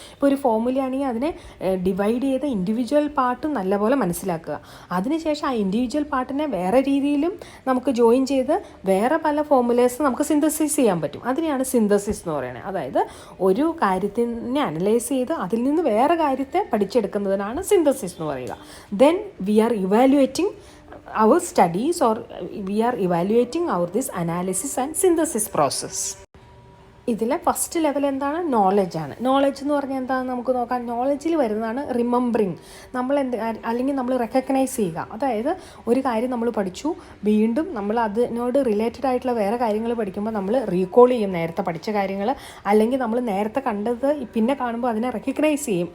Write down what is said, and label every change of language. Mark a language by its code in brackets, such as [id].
[ml] ഇപ്പോൾ ഒരു ഫോമുലയാണെങ്കിൽ അതിനെ ഡിവൈഡ് ചെയ്ത് ഇൻഡിവിജ്വൽ പാർട്ടും നല്ലപോലെ മനസ്സിലാക്കുക. അതിനുശേഷം ആ ഇൻഡിവിജ്വൽ പാർട്ടിനെ വേറെ രീതിയിലും നമുക്ക് ജോയിൻ ചെയ്ത് വേറെ പല ഫോമുലേഴ്സ് നമുക്ക് സിന്തസിസ് ചെയ്യാൻ പറ്റും. അതിനെയാണ് സിന്തസിസ് എന്ന് പറയുന്നത്. അതായത് ഒരു കാര്യത്തിനെ അനലൈസ് ചെയ്ത് അതിൽ നിന്ന് വേറെ കാര്യത്തെ പഠിച്ചെടുക്കുന്നതിനാണ് സിന്തസിസ് എന്ന് പറയുക. [en] Then we are evaluating our studies, or we are evaluating this analysis and synthesis process. [ml] ഇതിലെ ഫസ്റ്റ് ലെവൽ എന്താണ്? നോളജാണ്. നോളജ് എന്ന് പറഞ്ഞാൽ എന്താണെന്ന് നമുക്ക് നോക്കാം. നോളജിൽ വരുന്നതാണ് റിമെമ്പറിങ്. അല്ലെങ്കിൽ നമ്മൾ റെക്കഗ്നൈസ് ചെയ്യുക. അതായത് ഒരു കാര്യം നമ്മൾ പഠിച്ചു, വീണ്ടും നമ്മൾ അതിനോട് റിലേറ്റഡ് ആയിട്ടുള്ള വേറെ കാര്യങ്ങൾ പഠിക്കുമ്പോൾ നമ്മൾ റീകോൾ ചെയ്യും നേരത്തെ പഠിച്ച കാര്യങ്ങൾ, അല്ലെങ്കിൽ നമ്മൾ നേരത്തെ കണ്ടത് പിന്നെ കാണുമ്പോൾ അതിനെ റെക്കഗ്നൈസ് ചെയ്യും.